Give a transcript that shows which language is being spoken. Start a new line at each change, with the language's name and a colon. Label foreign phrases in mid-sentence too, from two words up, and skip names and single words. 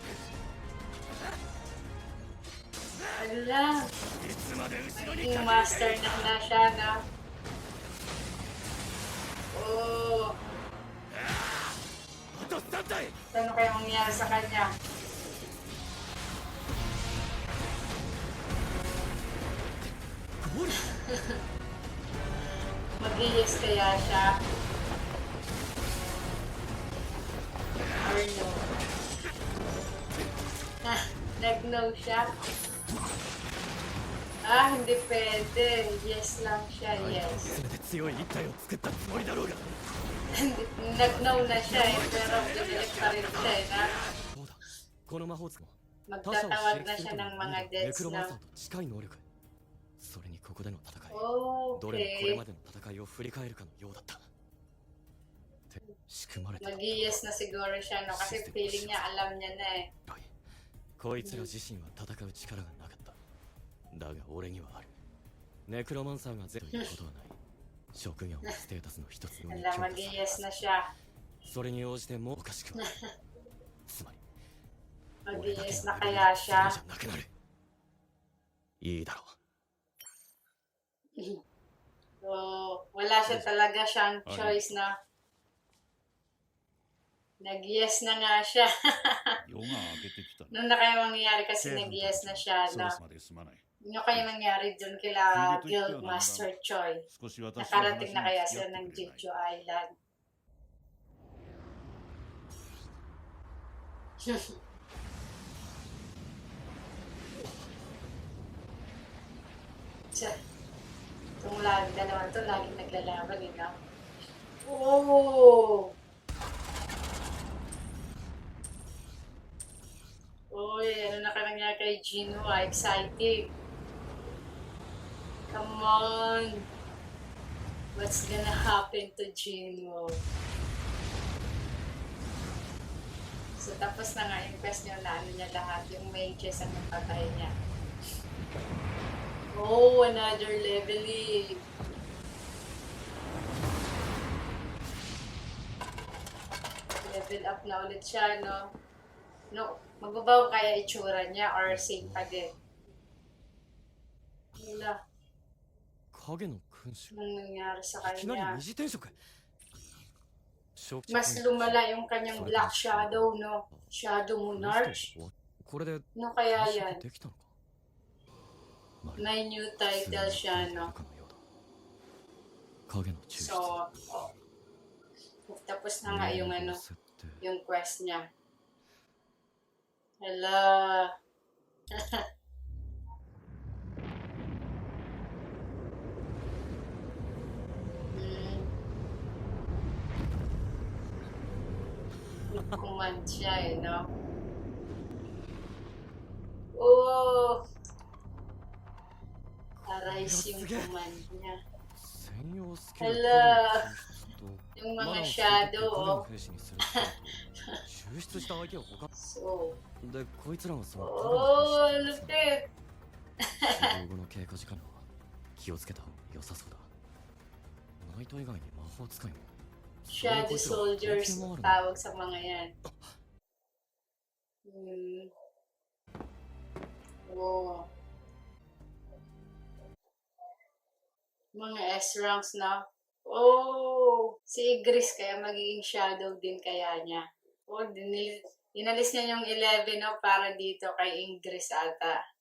Filipino: Hala.
Japanese: いつまで後ろに
Filipino: Yung
Japanese: か
Filipino: master na siya na. Oh.
Japanese: あと3体
Filipino: Ano kaya mangyayari sa kanya? Mag-yes kaya siya?
English: Or no?
Filipino: Ah, nag-no siya? Hindi pwede. Yes lang siya,
Japanese: 相手を
Filipino: yes.
Japanese: 詰めて強い一体を作ったつもりだろうが
Filipino: Nag-no na siya eh, pero pinilit pa rin siya eh, na
Japanese: そうだこの魔法使いも他者を
Filipino: magtatawag
Japanese: 刺
Filipino: na
Japanese: 激す
Filipino: siya
Japanese: ると
Filipino: ng
Japanese: いう
Filipino: mga
Japanese: ネ
Filipino: deaths
Japanese: クロマンサー
Filipino: na.
Japanese: と近い能力それにここでの戦いどれもこれ Okay. までの戦いを振り返るかのようだったって仕組まれてた
Filipino: Mag-yes na siguro siya, no? Kasi feeling niya, alam niya na eh.
Japanese: こいつら自身は戦う力がなかっただが俺にはあるネクロマンサーがゼロということはない職業のステータスの一つに
Filipino: Wala, mag-yes na siya.
Japanese: それに応じてもおかしくはないつまり
Filipino: Mag-yes na kaya siya.
Japanese: じゃなくなるいいだろう
Filipino: So, wala siya talaga siyang choice na. Nag-yes na nga siya.
Japanese: 夜が明けてきた。
Filipino: Nung na kaya mangyayari kasi nag-yes na siya,
Japanese: そ
Filipino: no?
Japanese: ろそろまで済まない。
Filipino: Ano kaya nangyari dun kila Guildmaster Choi?
Japanese: 少し私の話
Filipino: Nakarating
Japanese: に
Filipino: na kaya
Japanese: 付き
Filipino: sila
Japanese: 合っ
Filipino: ng
Japanese: てくれない
Filipino: Jeju Island? Siya. Itong dalawa to, laging naglalaban, eh, no? Oh! Uy, ano na ka nangyari kay Gino, exciting.
English: Come on! What's gonna happen to Gino?
Filipino: So, tapos na nga yung quest niya na ano niya lahat, yung mages ang napatay niya.
English: Oh, another leveling.
Filipino: Level up na ulit siya, no? No, magbabago kaya itsura niya or same pa din? Wala.
Japanese: 影の君主
Filipino: Anong nangyari sa
Japanese: いきなり
Filipino: kanya?
Japanese: 二次転職正気
Filipino: Mas lumala yung kanyang Black Shadow, no? Shadow Monarch.
Japanese: これで
Filipino: No kaya
Japanese: 転
Filipino: yan?
Japanese: 職できたのかまる
Filipino: May
English: new title
Filipino: siya, no?
Japanese: 影の抽出
Filipino: So, tapos na nga yung ano,
Japanese: 設定
Filipino: yung quest niya. Hala. Command siya eh, no? Oh! Arise yung command niya.
Japanese: 専用スキル
Filipino: Hala.
Japanese: 影の抽出と
Filipino: Yung
Japanese: マナ
Filipino: mga
Japanese: を
Filipino: shadow,
Japanese: 影 oh. の兵士にするスキルと抽出した相手を他
Filipino: So,
Japanese: でこいつらがその oh, 影の兵士
Filipino: lupit!
Japanese: 死亡後の経過時間は気をつけた方が良さそうだナイト以外に魔法使いも
English: Shadow soldiers
Filipino: tawag sa mga yan. Oh. Mga S-ranks na. Oh! Si Igris kaya magiging shadow din kaya niya. Oh, inalis niya yung 11 no, para dito kay Ingris ata.